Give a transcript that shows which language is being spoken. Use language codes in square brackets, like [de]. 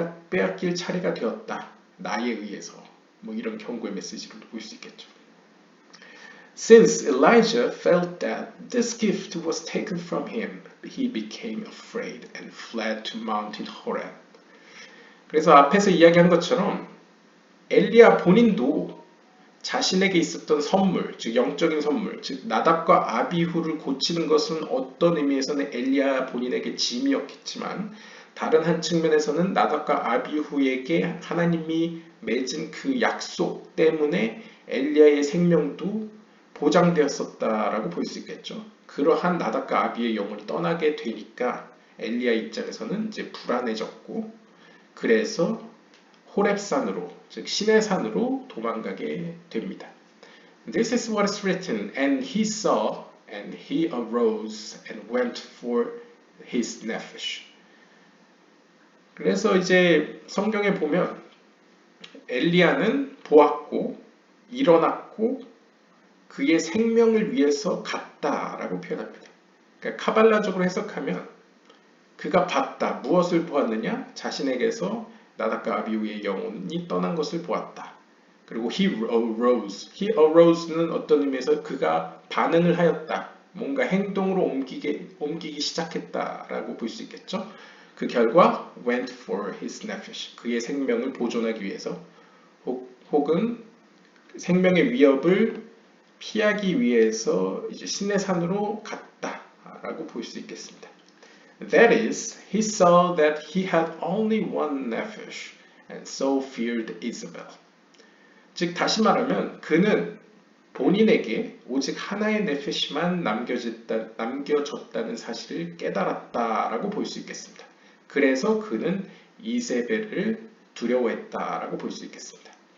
[ko] 빼앗길 차례가 되었다. 나에 의해서. 뭐 이런 경고의 메시지로도 볼 수 있겠죠. [en] Since Elijah felt that this gift was taken from him, he became afraid and fled to Mountain Horeb. [ko] 그래서 앞에서 이야기한 것처럼 엘리야 본인도 자신에게 있었던 선물, 즉 영적인 선물, 즉 나답과 아비후를 고치는 것은 어떤 의미에서는 엘리야 본인에게 짐이었겠지만 다른 한 측면에서는 나답과 아비후에게 하나님이 맺은 그 약속 때문에 엘리야의 생명도 보장되었었다라고 볼 수 있겠죠. 그러한 나답과 아비의 영혼이 떠나게 되니까 엘리야 입장에서는 이제 불안해졌고 그래서 호렙산으로, 즉 시내산으로 도망가게 됩니다. [en] This is what is written, and he saw, and he arose and went for his nephesh. [ko] 그래서 이제 성경에 보면 엘리야는 보았고 일어났고 그의 생명을 위해서 갔다라고 표현합니다. 그러니까 카발라적으로 해석하면 그가 봤다. 무엇을 보았느냐? 자신에게서 나답과 아비후의 영혼이 떠난 것을 보았다. [en] 그리고 he arose. he arose [ko] 는 어떤 의미에서 그가 반응을 하였다. 뭔가 행동으로 옮기기 시작했다라고 볼 수 있겠죠. 그 결과 [en] went for his nephesh. [ko] 그의 생명을 보존하기 위해서 혹은 생명의 위협을 피하기 위해서 이제 시내산으로 갔다라고 볼 수 있겠습니다. [en] That is, he saw that he had only one nephesh, and so feared Isabel. [ko] 즉 다시 말하면 그는 본인에게 오직 하나의 네페시만 남겨졌다는 사실을 깨달았다라고 볼 수 있겠습니다. 그래서 그는 이세벨을 두려워했다라고 볼 수 있겠습니다.